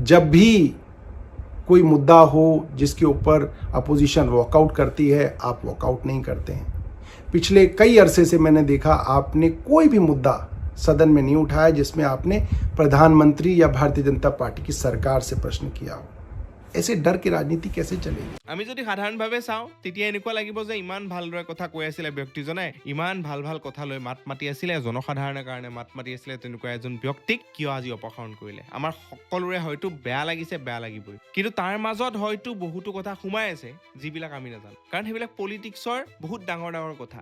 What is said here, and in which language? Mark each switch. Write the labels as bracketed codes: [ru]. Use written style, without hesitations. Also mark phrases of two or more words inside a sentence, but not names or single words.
[hi] जब भी कोई मुद्दा हो जिसके ऊपर अपोजिशन वॉकआउट करती है, आप वॉकआउट नहीं करते हैं। पिछले कई अरसे से मैंने देखा आपने कोई भी मुद्दा सदन में नहीं उठाया जिसमें आपने प्रधानमंत्री या भारतीय जनता पार्टी की सरकार से प्रश्न किया हो। ऐसे डर की राजनीति कैसे चलेगी? [as] আমি যদি সাধাৰণভাৱে চাওঁ তেতিয়া এনেকুৱা লাগিব যে ইমান ভালদৰে কথা কৈ আছিলে ব্যক্তিজনে, ইমান ভাল ভাল কথা লৈ মাত মাতি আছিলে, জনসাধাৰণৰ কাৰণে মাত মাতি আছিলে, তেনেকুৱা এজন ব্যক্তিক কিয় আজি অপসাৰণ কৰিলে? আমাৰ সকলোৰে হয়তো বেয়া লাগিছে, বেয়া লাগিবই, কিন্তু তাৰ মাজত হয়তো বহুতো কথা সোমাই আছে যিবিলাক আমি নাজানো, কাৰণ সেইবিলাক পলিটিক্সৰ বহুত ডাঙৰ ডাঙৰ কথা।